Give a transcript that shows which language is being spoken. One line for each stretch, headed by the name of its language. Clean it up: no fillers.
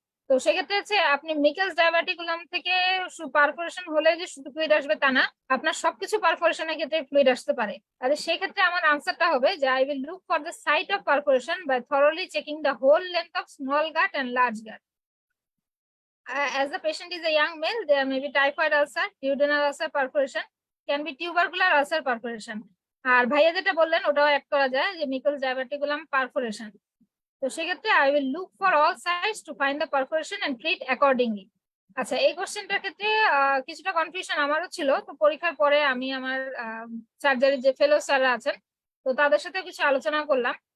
Bangla: তো সেক্ষেত্রে হচ্ছে আপনি মিকেলস ডায়াবেটিকুলাম থেকে পারফোরেশন হলে যে শুধু ফ্লুইড আসবে তা না, আপনার সবকিছু পারফোরেশনের ক্ষেত্রে ফ্লুইড আসতে পারে। তাহলে সেই ক্ষেত্রে আমার আনসারটা হবে যে
English: I will look for the site of perforation by thoroughly checking the whole length of small gut and large gut. As the patient is a young male, there may be typhoid ulcer, duodenal ulcer perforation, can be tubercular ulcer perforation.
Bangla: আর ভাইয়া যেটা বললেন ওটাও add করা যায়, যে মিকেলস ডায়াবেটিকুলাম perforation. তো সেক্ষেত্রে
English: I will look for all sides to find the perforation and treat accordingly.
Bangla: আচ্ছা, এই কোশ্চেনটার ক্ষেত্রে কিছুটা কনফিউশন আমারও ছিল। তো পরীক্ষার পরে আমি আমার সার্জারির যে ফেলো স্যাররা আছেন, তো তাদের সাথে কিছু আলোচনা করলাম।